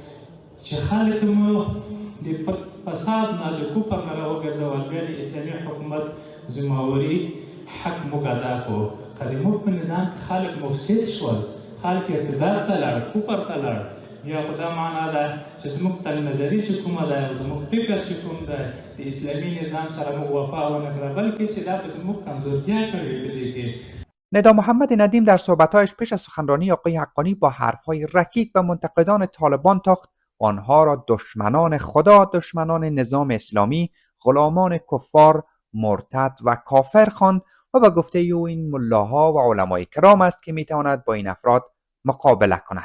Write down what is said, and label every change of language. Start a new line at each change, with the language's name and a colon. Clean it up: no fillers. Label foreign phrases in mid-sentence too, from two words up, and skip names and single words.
Pashto: چې خلک مو د فساد نه د کفر نه راوګرځول بیا د اسلامي حکومت ذمهواري حق موږ ادا کړو که د موږ په نظام کې خلک مفسد شول خلک اقتدار ته لاړ کفر ته لاړ بیا خو دا معنا ده چې زموږ تل نظري چې کومه ده زموږ فکر چې کوم ده د اسلامي نظام سره موږ وفا ونه کړه بلکې چې دا به زموږ کمزورتیا کړې په دې کې.
Persian: ندا محمد ندیم در صحبت‌هایش پیش از سخنرانی آقای حقانی با حرف‌های رکیک به منتقدان طالبان تاخت و آنها را دشمنان خدا، دشمنان نظام اسلامی، غلامان کفار، مرتد و کافر خواند و به گفته او این ملاها و علمای کرام است که میتواند با این افراد مقابله کند.